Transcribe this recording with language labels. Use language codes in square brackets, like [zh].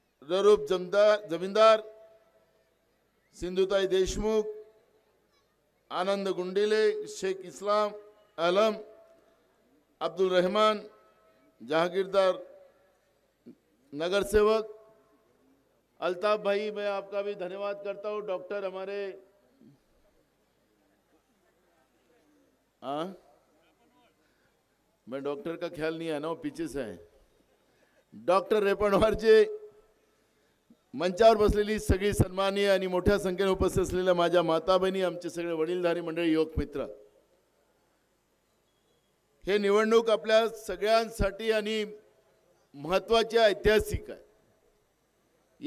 [hi] ररूप जमीनदार, सिंधुताई देशमुख, आनंद गुंडिले, शेख इस्लाम आलम, अब्दुल रहमान, जहांगीरदार नगर सेवक, अल्ताफ भाई, मैं आपका भी धन्यवाद करता हूँ। डॉक्टर हमारे मैं डॉक्टर का ख्याल नहीं है ना, वो पीछे से है। [mr] डॉक्टर रेपणवार जी, मंचावर बसलेली सगळी सन्माननीय आणि मोठ्या संख्येने उपस्थित असलेल्या माझ्या माता बहिणी, आमचे सगळे वडीलधारी मंडळी, युवक मित्र, हे निवडणूक आपल्या सगळ्यांसाठी आणि महत्त्वाची ऐतिहासिक आहे।